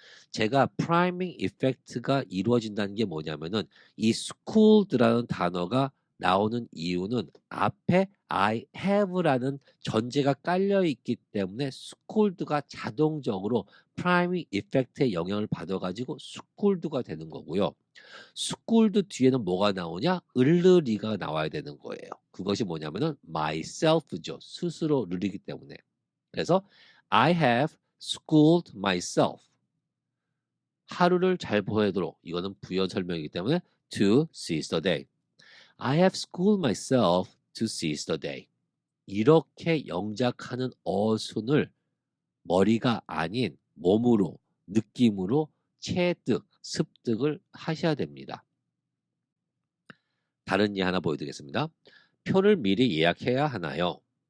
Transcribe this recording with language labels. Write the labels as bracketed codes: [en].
[ko] 제가 priming effect가 이루어진다는 게 뭐냐면은 이 schooled라는 단어가 나오는 이유는 앞에 I have라는 전제가 깔려 있기 때문에 schooled가 자동적으로 priming effect의 영향을 받아가지고 schooled가 되는 거고요. schooled 뒤에는 뭐가 나오냐? 을르리가 나와야 되는 거예요. 그것이 뭐냐면은 myself죠. 스스로 르리기 때문에. [en] 그래서 I have schooled myself. [ko] 하루를 잘 보내도록 이거는 부연 설명이기 때문에 [en] to seize the day. I have schooled myself to seize the day. [ko] 이렇게 영작하는 어순을 머리가 아닌 몸으로 느낌으로 체득, 습득을 하셔야 됩니다. 다른 예 하나 보여드리겠습니다. 표를 미리 예약해야 하나요?